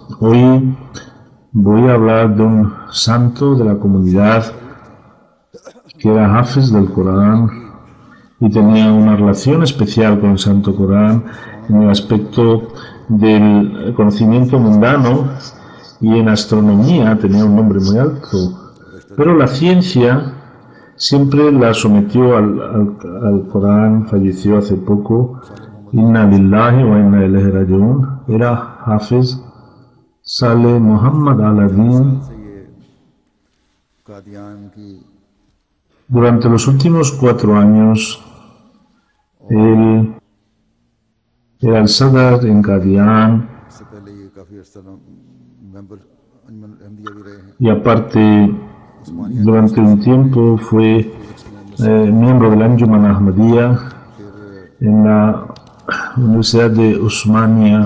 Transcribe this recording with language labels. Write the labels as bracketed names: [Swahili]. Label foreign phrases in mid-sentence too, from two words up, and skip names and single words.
[Spanish] Hoy voy a hablar de un santo de la comunidad que era Hafiz del Corán y tenía una relación especial con el Santo Corán en el aspecto del conocimiento mundano, y en astronomía tenía un nombre muy alto, pero la ciencia siempre la sometió al Corán. Falleció hace poco, [Arabic] إنا لله وإنا إليه راجعون. [Spanish] Era Hafiz Saleh Muhammad al-Adin. Durante los últimos 4 años él era el Sadr en Qadian, y aparte durante un tiempo fue miembro del Anjuman Ahmadiyya en la Universidad de Osmania.